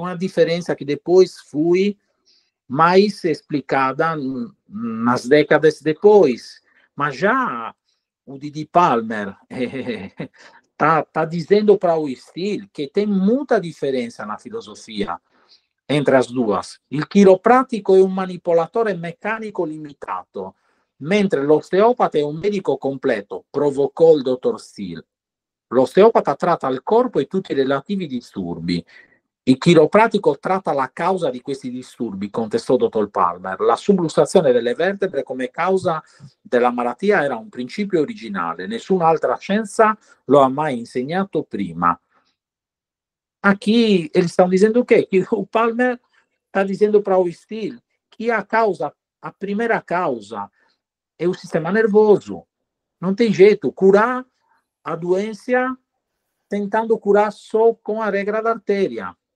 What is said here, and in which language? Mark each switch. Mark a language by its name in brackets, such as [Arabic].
[Portuguese] É uma diferença que depois foi mais explicada nas décadas depois. Mas já o Didi Palmer tá dizendo para o Steele que tem muita diferença na filosofia entre as duas. [Italian] Il chiropratico è un manipolatore meccanico limitato, mentre l'osteopata è un medico completo, provocò il dottor Steele. L'osteopata tratta il corpo e tutti i relativi disturbi. Il chiropratico tratta la causa di questi disturbi, contestò dottor Palmer. La subluxazione delle vertebre come causa della malattia era un principio originale. Nessun'altra scienza lo ha mai insegnato prima. [Portuguese] Aqui eles estão dizendo o quê? Que o Palmer está dizendo para o Steele que a primeira causa é o sistema nervoso. Não tem jeito. Curar a doença tentando curar só com a regra da artéria.